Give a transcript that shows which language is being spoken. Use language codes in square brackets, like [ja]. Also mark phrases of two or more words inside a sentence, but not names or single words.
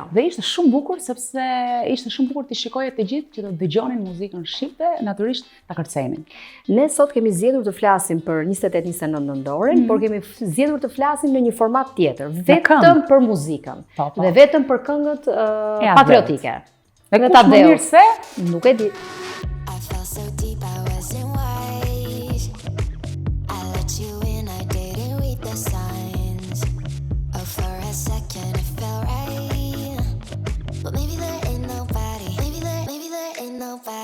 [sq] Dhe ishte shumë bukur sepse ishte shumë bukur të shikoje të gjithë që të dëgjonin muzikën shqipe, natyrisht ta kërcenin. Ne sot kemi zgjedhur të flasim për 28-29 nëntorin, por kemi zgjedhur të flasim në një format tjetër, vetëm këngë. për muzikën Po, po. dhe vetëm për këngët patriotike. Dhe Në kush ta më deu. mirë se Nuk e di. [en] I fell so deep I wasn't wise. I let you in, I didn't read the signs. Oh, for a second it felt right. But maybe there ain't nobody. Maybe there ain't nobody.